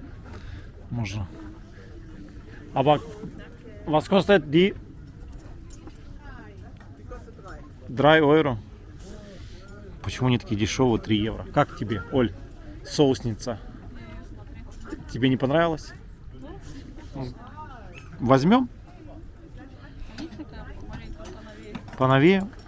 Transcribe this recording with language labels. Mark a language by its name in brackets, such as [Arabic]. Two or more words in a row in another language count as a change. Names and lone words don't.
[Russian] Можно. [German] Aber was kostet die? Drei Euro. [Russian] Почему они такие дешевые? 3 евро. Как тебе, Оль? Соусница. Тебе не понравилось? Возьмем? Поновее?